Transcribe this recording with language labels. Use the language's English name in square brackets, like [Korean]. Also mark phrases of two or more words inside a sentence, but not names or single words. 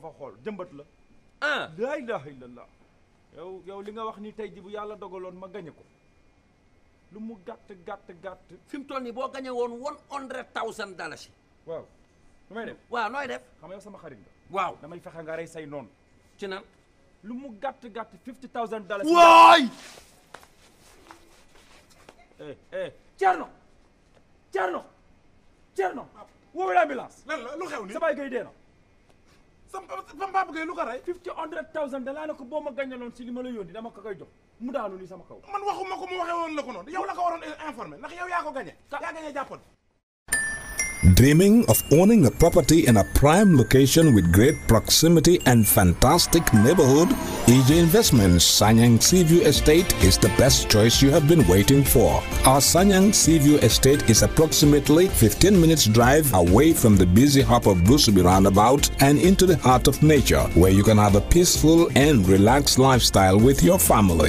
[Wolof] fa xool jëmbat la [Arabic] لا إله إلا الله [Wolof] yow li nga wax ni tey ji bu yàlla dogaloon ma gañe ko lu mu gàtt fi mu toll nii boo gañe woon $100,000 waaw lu may def waaw nooy def xam nga yow sama xarit nga waaw damay fexe nga rey say noonu ci nan lu mu gàtt $50,000 waay Thierno woowu l'ambulance lan la lu xew ni sa baay gay dee na sama papa gay lu ko rey $100,000 la ko boo ma gàññaloon si li ma la yónni dama ko koy jox mu daanu ni sama kaw man waxuma ko mu waxee woon la ko noonu yow la ko waroon informé ndax yow yaa ko gañe jàppoon. [English] Dreaming of owning a property in a prime location with great proximity and fantastic neighborhood? EJ Investments Sanyang Seaview Estate is the best choice you have been waiting for. Our Sanyang Seaview Estate is approximately 15 minutes drive away from the busy hub of Brusubi roundabout and into the heart of nature, where you can have a peaceful and relaxed lifestyle with your family.